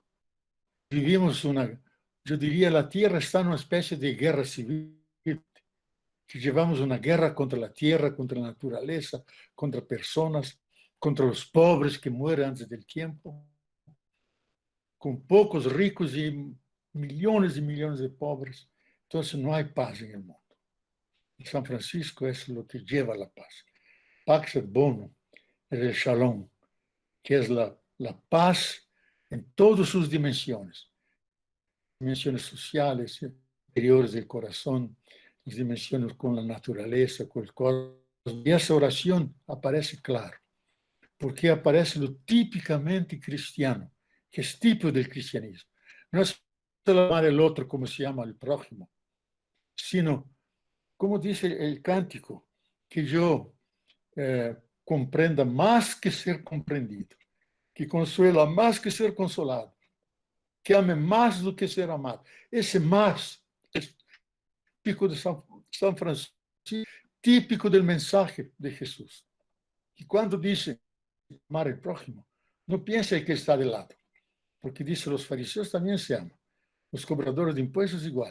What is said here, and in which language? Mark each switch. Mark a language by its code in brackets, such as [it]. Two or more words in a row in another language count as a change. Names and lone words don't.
[es] Vivimos yo diría, la tierra está en una especie de guerra civil, que llevamos una guerra contra la tierra, contra la naturaleza, contra personas, contra los pobres que mueren antes del tiempo, con pocos ricos y millones de pobres. Entonces no hay paz en el mundo. Y San Francisco es lo que lleva la paz. [la] Pax et bonum [es] es el shalom, que es la paz en todas sus dimensiones sociales, interiores del corazón, las dimensiones con la naturaleza, con el cosmos. Y esa oración aparece claro, porque aparece lo típicamente cristiano, que es tipo del cristianismo. No es solo amar al otro como se llama al prójimo, sino, como dice el cántico, que yo comprenda más que ser comprendido, que consuela más que ser consolado, que ame más [pt] do que [es] ser amado. Esse más es típico de San Francisco, típico del mensaje de Jesús. Y cuando dice amar al prójimo, no piense que está de lado, porque dice los fariseos también se aman, los cobradores de impuestos igual.